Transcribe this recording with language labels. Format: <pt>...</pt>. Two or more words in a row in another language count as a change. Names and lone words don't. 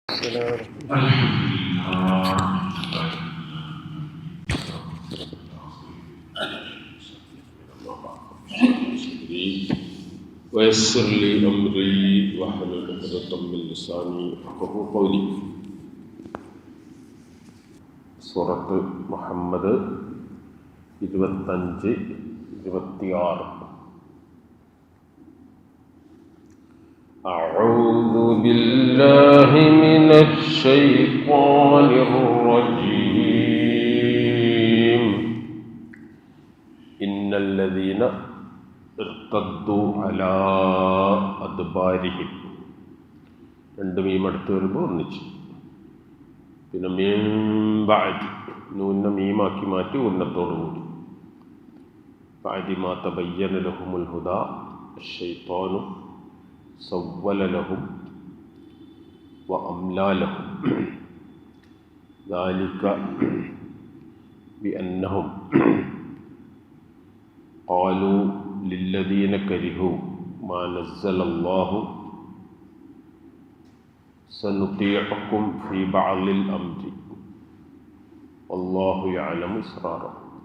<ar>ويسر لي أمري واحلل عقدة من لساني يفقهوا قولي.</ar> <ml>സൂറത്ത് മുഹമ്മദ് 25-26.</ml> <ar>أعوذ بالله من الشيطان الرجيم. إن الذين ارتدوا على أدبارهم.</ar> <ml>രണ്ട് മീം അടുത്ത് വരുമ്പോൾ ഒന്നിച്ച്, പിന്നെ</ml> <ar>من بعد</ar> <ml>നൂന്ന മീമാക്കി മാറ്റി ഉന്നത്തോടുകൂടി.</ml> <ar>بعد ما تبين لهم الهدى الشيطان سول لهم وأملى لهم ذلك بأنهم قالوا للذين كرهوا ما نزل الله سنطيعكم في بعض الأمر والله يعلم إسرارهم.</ar>